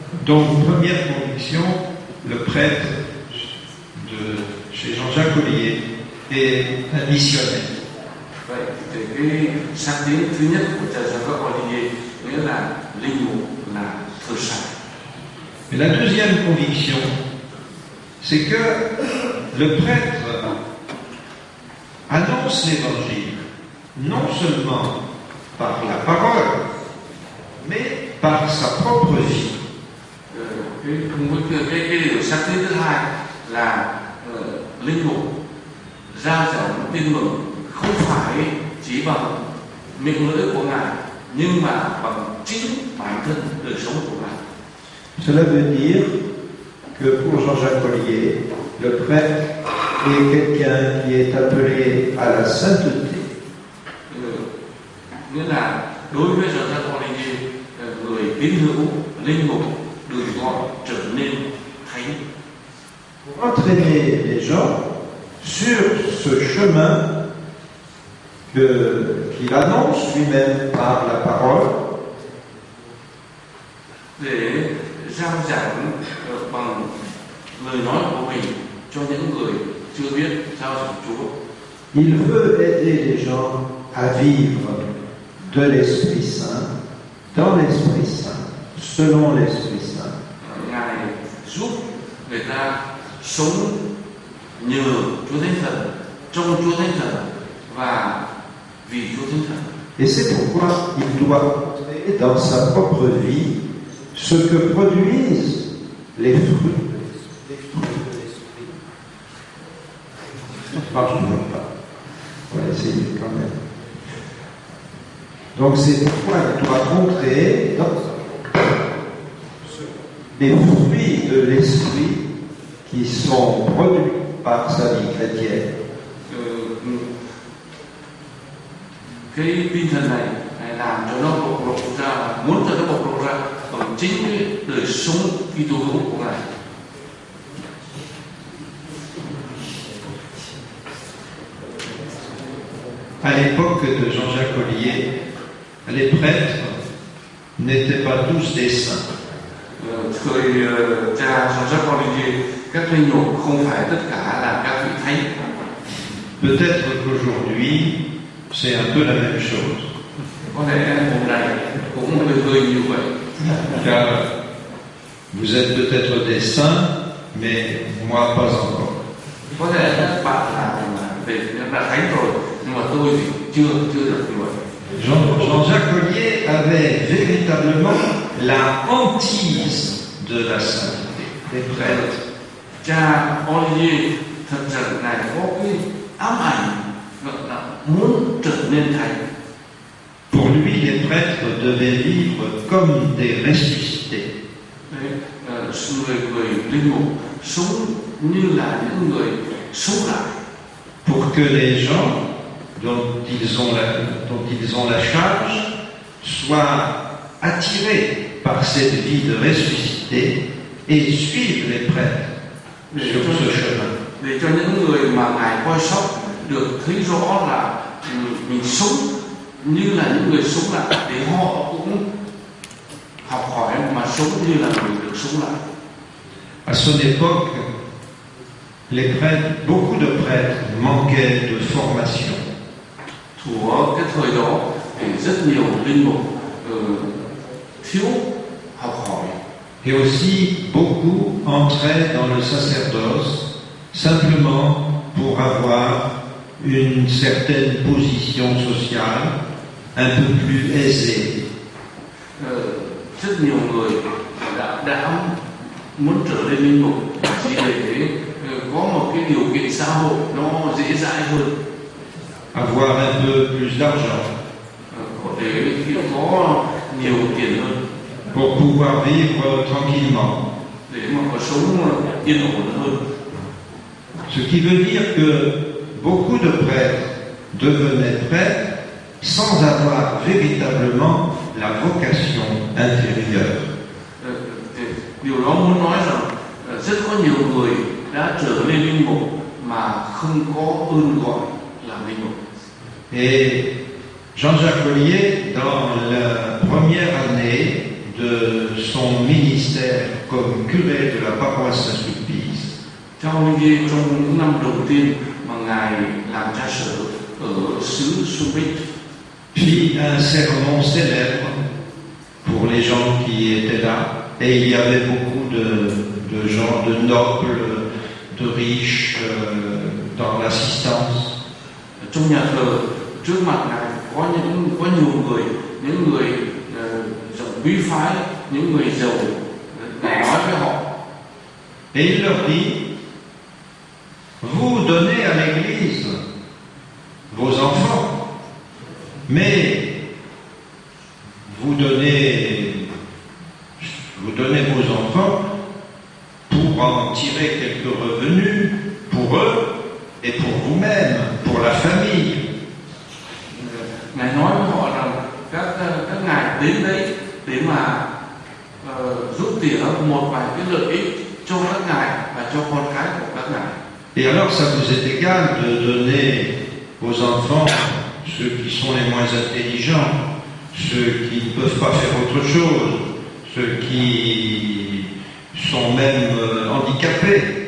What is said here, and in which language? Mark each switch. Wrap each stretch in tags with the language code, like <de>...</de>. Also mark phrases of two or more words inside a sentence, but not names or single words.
<fr>Donc, première conviction, le prêtre de chez Jean-Jacques Ollier est un missionnaire.</fr> <vi>Vậy thì cái sáng kiến thứ nhất của cha Jean-Jacques Ollier nghĩa là linh mục là thờ sạch.</vi> <fr>Et la deuxième conviction, c'est que le prêtre annonce l'évangile non seulement par la parole, mais par sa propre vie.</fr> <vi>Cái điều sáng kiến thứ hai là linh mục rao giảng tin mừng không phải chỉ bằng miệng lưỡi của ngài nhưng mà bằng chính bản thân đời sống của ngài.</vi> <fr>Cela veut dire que pour Jean-Jacques Ollier, le prêtre est quelqu'un qui est appelé à la sainteté.</fr> <vi>Nghĩa là đối với Jean-Jacques Ollier, người tín hữu linh mục được gọi trở nên thánh.</vi> <fr>Pour entraîner les gens sur ce chemin qu'il annonce lui-même par la parole,</fr> <vi>để rao giảng bằng lời nói của mình cho những người chưa biết rao giảng Chúa.</vi> <fr>il veut aider les gens à vivre de l'Esprit Saint, dans l'Esprit Saint, selon l'Esprit Saint.</fr> <vi>Ngài giúp người ta sống nhờ Chúa Thánh Thần, trong Chúa Thánh Thần và vì Chúa Thánh Thần.</vi> <fr>Et c'est pourquoi il doit montrer dans sa propre vie ce que produisent les fruits de l'Esprit. Ça ne marche toujours pas. On va essayer quand même. Donc c'est pourquoi il doit montrer les fruits de l'Esprit qui sont produits par sa vie chrétienne.</fr> <vi>Cái tinh thần này làm cho nó bộc lộ ra, muốn cho nó bộc lộ ra bằng chính cái đời sống Kitô hữu của ngài.</vi> <fr>À l'époque de Jean-Jacques Ollier, les prêtres n'étaient pas tous des saints.</fr> <vi>Thời cha Jean-Jacques Ollier, các linh mục không phải tất cả là các vị thánh.</vi> <fr>Peut-être qu'aujourd'hui, c'est un peu la même chose.</fr> <vi>Có lẽ hôm nay cũng hơi như vậy.</vi> <fr>Car vous êtes peut-être des saints, mais moi pas encore.</fr> <vi>Có thể các bạn là thánh rồi, nhưng mà tôi thì chưa được như vậy.</vi> <fr>Jean-Jacques Ollier avait véritablement la hantise de la sainteté, des prêtres.</fr> <vi>Cha Ollier thật rằng ngài có cái ám ảnh là muốn trở nên thánh.</vi> <fr>Pour lui, les prêtres devaient vivre comme des ressuscités.</fr> <vi>Người linh mục sống như là những người sống lại.</vi> <fr>Pour que les gens dont ils ont la charge soient attirés par cette vie de ressuscité et suivent les prêtres sur ce chemin.</fr> <vi>Để cho những người mà ngài coi sóc được thấy rõ là mình sống như là những người sống lại, để họ cũng học hỏi mà sống như là người được sống lại.</vi> <fr>À son époque, beaucoup de prêtres manquaient de formation.</fr> <vi>Của cái thời đó thì rất nhiều linh mục thiếu học hỏi.</vi> <fr>Et aussi, beaucoup entraient dans le sacerdoce simplement pour avoir une certaine position sociale un peu plus aisée.</fr> <vi>Rất nhiều người đã muốn trở nên linh mục chỉ để có một cái điều kiện xã hội nó dễ dãi hơn.</vi> <fr>Avoir un peu plus d'argent.</fr> <vi>Để có nhiều tiền hơn.</vi> <fr>Pour pouvoir vivre tranquillement.</fr> <vi>Để mà có sống yên ổn hơn.</vi> <fr>Ce qui veut dire que beaucoup de prêtres devenaient prêtres sans avoir véritablement la vocation intérieure.</fr> <vi>Điều đó muốn nói rằng rất có nhiều người đã trở nên linh mục mà không có ơn gọi làm linh mục.</vi> <fr>Et Jean-Jacques Ollier, dans la première année de son ministère comme curé de la paroisse Saint-Sulpice,</fr> <vi>trong những năm đầu tiên mà ngài làm cha sở ở xứ Subic,</vi> <fr>fit un sermon célèbre pour les gens qui étaient là. Et il y avait beaucoup de gens, de nobles, de riches dans l'assistance.</fr> <vi>Trong nhà thờ trước mặt ngài có nhiều người, những người giàu quý phái, những người giàu. Ngài nói với họ.</vi> <fr>Et il leur dit: vous donnez à l'Église vos enfants, mais vous donnez vos enfants pour en tirer quelques revenus pour eux et pour vous-même, pour la famille.</fr> <vi>Ngài nói với họ rằng các ngài đến đấy để mà rút tỉa một vài cái lợi ích cho các ngài và cho con cái của các ngài.</vi> <fr>Et alors ça vous est égal de donner aux enfants, ceux qui sont les moins intelligents, ceux qui ne peuvent pas faire autre chose, ceux qui sont même handicapés.</fr>